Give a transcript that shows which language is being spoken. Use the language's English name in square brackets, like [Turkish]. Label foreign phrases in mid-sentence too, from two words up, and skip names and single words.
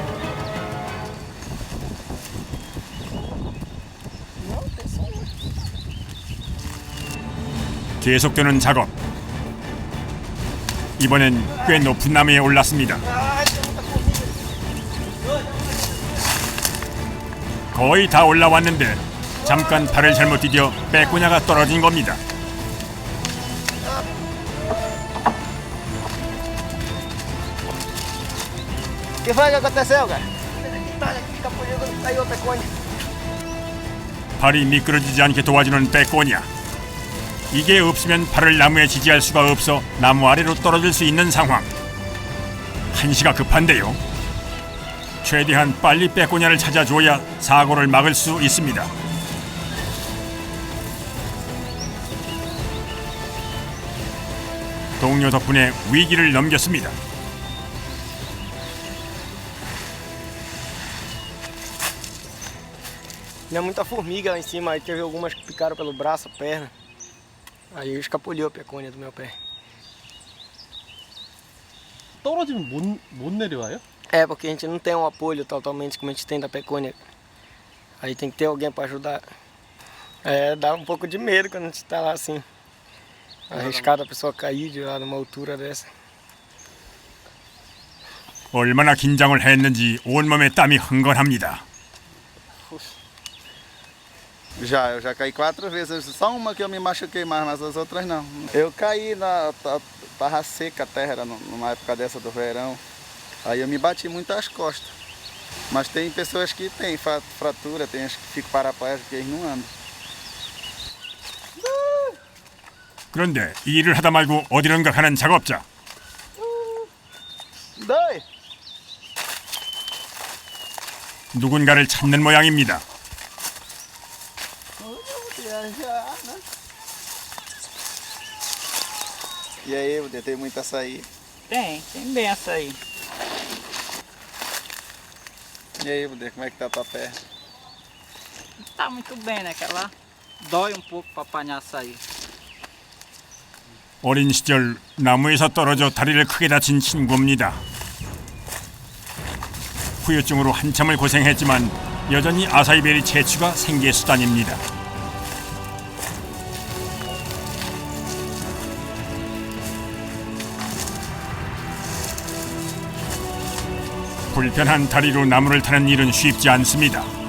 [Korean] 계속되는 작업. 이번엔 꽤 높은 나무에 올랐습니다. 거의 다 올라왔는데 잠깐 발을 잘못 디뎌 빼꼬냐가 떨어진 겁니다. [Portuguese] O que foi que aconteceu, cara? Caiu outra coisa. [Korean] 발이 미끄러지지 않게 도와주는 빼꼬냐. 이게 없으면 발을 나무에 지지할 수가 없어 나무 아래로 떨어질 수 있는 상황. 한시가 급한데요. 최대한 빨리 빼꼬냐를 찾아줘야 사고를 막을 수 있습니다. 동료 덕분에 위기를 넘겼습니다. [Portuguese] Tinha muita formiga lá em cima, aí teve algumas que picaram pelo braço, a perna. Aí escapuliu a pecônia do meu pé. [Korean] 떨어지면 못 내려와요? [Portuguese] É, porque a gente não tem um apoio totalmente como a gente tem da pecônia. Aí tem que ter alguém para ajudar. É, dá um pouco de medo quando a gente tá lá assim. Arriscado a pessoa cair de lá numa altura dessa. [Korean] 얼마나 긴장을 했는지 온몸에 땀이 흥건합니다. [Portuguese] Eu já caí 4 vezes. Só uma que eu me machuquei mais, mas as outras não. Eu caí, tava seca a terra, era numa época dessa do verão. Aí eu me bati muito as costas. Mas tem pessoas que têm fratura, tem as que ficam paraplégicas, que eles não andam. [Korean] 그런데 일을 하다 말고 어디론가 가는 작업자. [Portuguese] Dói! [Korean] 누군가를 찾는 모양입니다. [Portuguese] E aí, Buder, tem muito açaí? Tem bem açaí. E aí, Buder, como é que tá a tua perna? Não tá muito bem, né? Que ela dói um pouco para apanhar açaí. [Korean] 어린 시절 나무에서 떨어져 다리를 크게 다친 친구입니다. 후유증으로 한참을 고생했지만 여전히 아사이베리 채취가 생계 수단입니다. 불편한 다리로 나무를 타는 일은 쉽지 않습니다.